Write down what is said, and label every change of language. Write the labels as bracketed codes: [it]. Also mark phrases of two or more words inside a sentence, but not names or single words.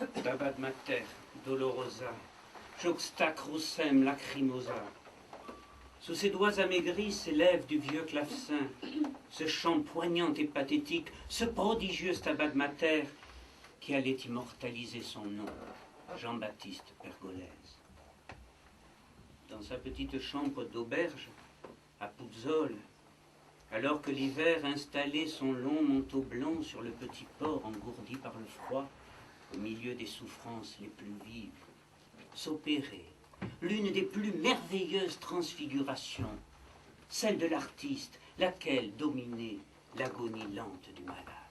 [la] Stabat Mater, dolorosa, juxta crucem lacrimosa. [fr] Sous ses doigts amaigris s'élève du vieux clavecin ce chant poignant et pathétique, ce prodigieux Stabat Mater qui allait immortaliser son nom, Jean-Baptiste Pergolèse. Dans sa petite chambre d'auberge, à Pouzzole, alors que l'hiver installait son long manteau blanc sur le petit port engourdi par le froid, au milieu des souffrances les plus vives, s'opérait l'une des plus merveilleuses transfigurations, celle de l'artiste, laquelle dominait l'agonie lente du malade.